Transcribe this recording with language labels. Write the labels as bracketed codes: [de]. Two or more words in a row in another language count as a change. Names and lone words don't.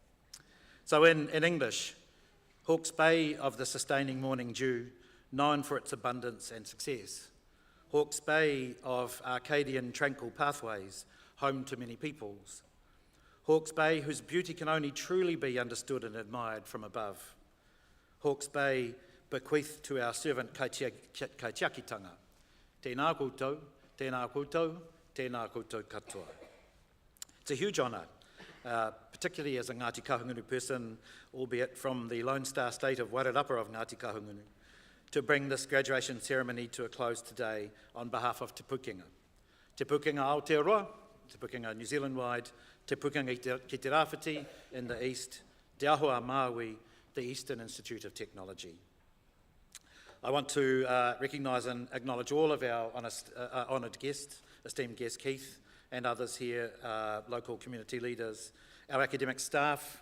[en] So in English, Hawke's Bay of the sustaining morning dew, known for its abundance and success. Hawke's Bay of Arcadian tranquil pathways, home to many peoples. Hawke's Bay, whose beauty can only truly be understood and admired from above. Hawke's Bay, bequeathed to our servant kaitiakitanga. [mi] Tēnā koutou, tēnā koutou, tēnā koutou katoa. [en] It's a huge honour, particularly as a Ngāti Kahungunu person, albeit from the Lone Star state of Wairarapa of Ngāti Kahungunu, to bring this graduation ceremony to a close today on behalf of Te Pukenga. Te Pukenga Aotearoa, Te Pukenga New Zealand-wide, Te Pukenga ki te Rāwhiti in the east, Te Ahua Māui, the Eastern Institute of Technology. I want to recognise and acknowledge all of our honoured guests, esteemed guest Keith and others here, local community leaders, our academic staff.